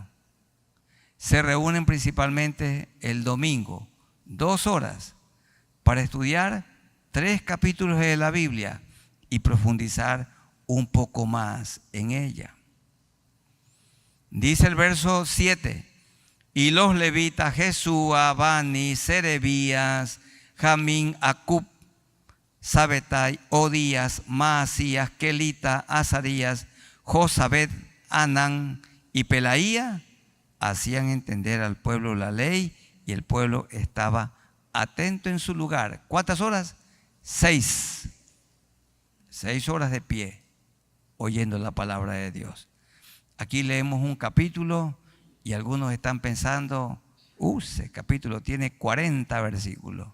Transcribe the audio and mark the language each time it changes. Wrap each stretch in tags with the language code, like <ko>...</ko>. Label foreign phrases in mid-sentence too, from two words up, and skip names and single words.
<es>Se reúnen principalmente el domingo, 2 horas, para estudiar 3 capítulos de la Biblia y profundizar un poco más en ella. Dice el verso 7, y los levitas Jesúa, Bani, Serebías, Jamín, Acub, Sabetai, Odías, Maasías, Kelita, Azarías, Josabed, Anán y Pelaía hacían entender al pueblo la ley y el pueblo estaba atento en su lugar. ¿Cuántas horas? 6. 6 horas de pie, oyendo la palabra de Dios. Aquí leemos un capítulo y algunos están pensando, ese capítulo tiene 40 versículos.</es>